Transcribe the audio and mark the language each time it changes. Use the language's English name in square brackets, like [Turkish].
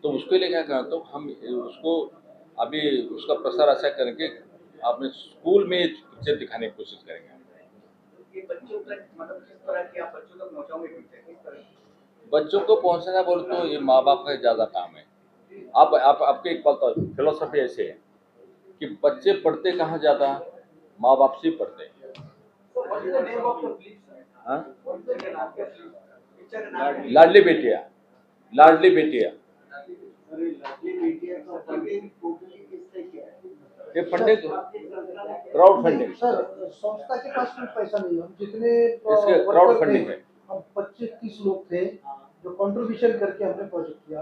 [Hindi] तो उसके लिए क्या करना, तो हम उसको अभी उसका प्रसार ऐसा करेंगे, आपने स्कूल में पिक्चर दिखाने की कोशिश करेंगे। ये बच्चों का मतलब किस तरह की आप बच्चों तक पहुँचाओगे पिक्चर किस तरह की? बच्चों को पहुंचना बोले तो ये माँ बाप का ज़्यादा काम है। आपके एक बात फिलोसफी ऐसे है कि बच्चे पढ़ते कहाँ ज़्यादा, माँ बाप से पढ़ते हैं। [English] So what is the name of the film, sir? [Hindi] हाँ? [English] What is the name of the film? [Hindi] Picture का नाम है लाडली बेटिया, लाडली बेटिया। अरे लाडली बेटिया का फंडिंग टोटली किससे किया है? ये फंडिंग क्राउड फंडिंग, सर संस्था के पास कुछ पैसा नहीं है। हम जितने इसके [English] worker [Hindi] क्राउड थे, फंडिंग है। हम 25-30 लोग थे जो कंट्रीब्यूशन करके हमने प्रोजेक्ट किया।